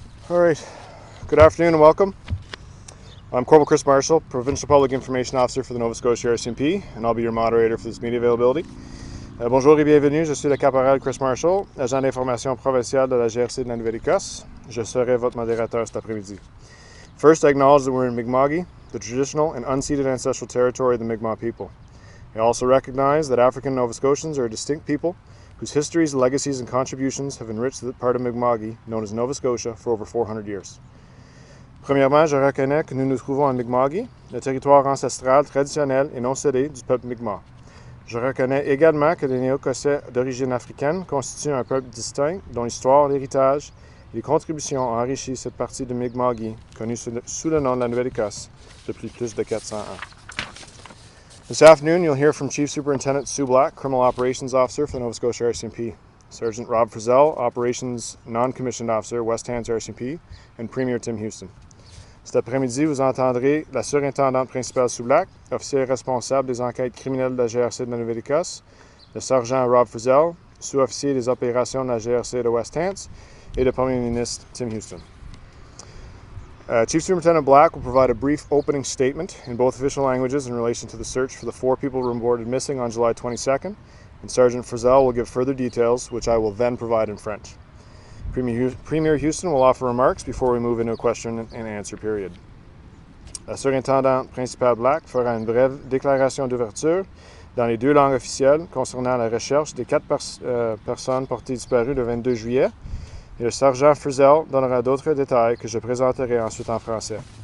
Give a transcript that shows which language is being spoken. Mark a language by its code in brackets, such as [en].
[en] All right, good afternoon and welcome. I'm Corporal Chris Marshall, Provincial Public Information Officer for the Nova Scotia RCMP, and I'll be your moderator for this media availability. [fr] Bonjour et bienvenue, je suis le caporal Chris Marshall, agent d'information provincial de la GRC de la Nouvelle-Écosse. Je serai votre modérateur cet après-midi. [en] First, I acknowledge that we're in Mi'kma'ki, the traditional and unceded ancestral territory of the Mi'kmaq people. I also recognize that African Nova Scotians are a distinct people whose histories, legacies, and contributions have enriched the part of Mi'kma'ki known as Nova Scotia for over 400 years. [fr] Premièrement, je reconnais que nous nous trouvons en Mi'kma'ki, le territoire ancestral, traditionnel et non cédé du peuple Mi'kmaq. Je reconnais également que les Néo-Écossais d'origine africaine constituent un peuple distinct dont l'histoire, l'héritage et les contributions ont enrichi cette partie de Mi'kma'ki connue sous le nom de la Nouvelle-Écosse depuis plus de 400 ans. [en] This afternoon, you'll hear from Chief Superintendent Sue Black, Criminal Operations Officer for the Nova Scotia RCMP, Sergeant Rob Frizzell, Operations Non-Commissioned Officer, West Hants RCMP, and Premier Tim Houston. [fr] Cet après-midi, vous entendrez la surintendante principale Sue Black, officier responsable des enquêtes criminelles de la GRC de la Nouvelle-Écosse, le sergent Rob Frizzell, sous-officier des opérations de la GRC de West Hants, et le Premier ministre Tim Houston. [en] Chief Superintendent Black will provide a brief opening statement in both official languages in relation to the search for the 4 people reported missing on July 22nd, and Sergeant Frizzell will give further details, which I will then provide in French. Premier Houston will offer remarks before we move into a question and answer period. [fr] La surintendante principale Black fera une brève déclaration d'ouverture dans les 2 langues officielles concernant la recherche des 4 personnes portées disparues le 22 juillet, et le sergent Frizzell donnera d'autres détails que je présenterai ensuite en français.